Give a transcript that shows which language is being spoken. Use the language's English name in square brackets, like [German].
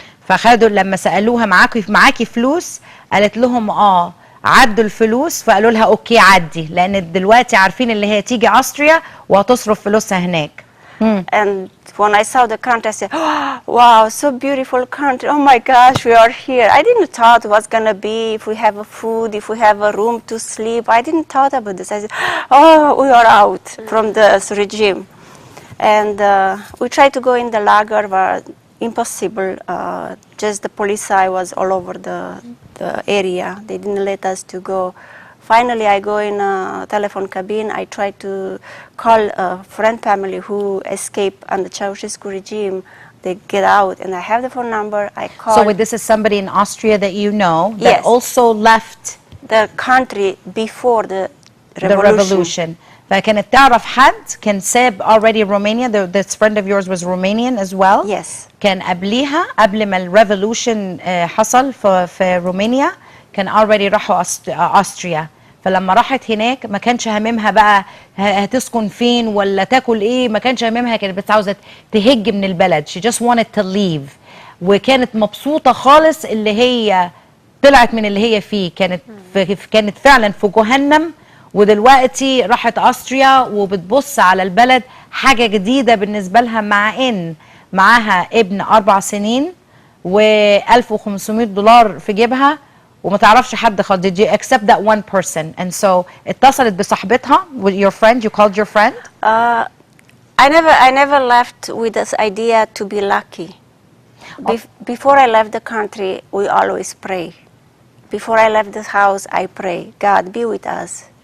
[Arabic] فخدوا لما سألوها معاكي فلوس قالت لهم عدوا الفلوس، فقالوا لها اوكي عدي، لان دلوقتي عارفين اللي هي تيجي أستريا وهتصرف فلوسها هناك. [English] And when I saw the country, I said, oh, wow, so beautiful country. Oh my gosh, we are here. I didn't thought what's going to be if we have a food, if we have a room to sleep. I didn't thought about this. I said, oh, we are out from this regime. And we tried to go in the lager, but impossible. Just the police was all over the area. They didn't let us to go. Finally, I go in a telephone cabin. I try to call a friend family who escaped under Ceausescu regime. They get out, and I have the phone number. I call. So this is somebody in Austria that you know that Yes. also left the country before the revolution. [Arabic] فكانت تعرف حد كان ساب already Romania. [English] This friend of yours was Romanian as well. Yes. [Arabic] كان قبليها قبل ما الريفولوشن حصل في رومانيا كان already راحوا أستريا. فلما راحت هناك ما كانش هممها بقى هتسكن فين ولا تاكل ايه، ما كانش هممها، كانت بس عاوزه تهج من البلد. [English] She just wanted to leave. [Arabic] وكانت مبسوطه خالص اللي هي طلعت من اللي هي فيه. كانت فعلا في جهنم، ودلوقتي راحت أستريا وبتبص على البلد حاجه جديده بالنسبه لها، مع ان معاها ابن 4 سنين و$1,500 في جيبها وما تعرفش حد خالص. [English] Did you accept that one person? And so [Arabic] اتصلت بصاحبتها [English] with your friend. You called your friend? I never left with this idea to be lucky. Before I left the country, we always pray. Before I left this house, I pray, God, be with us.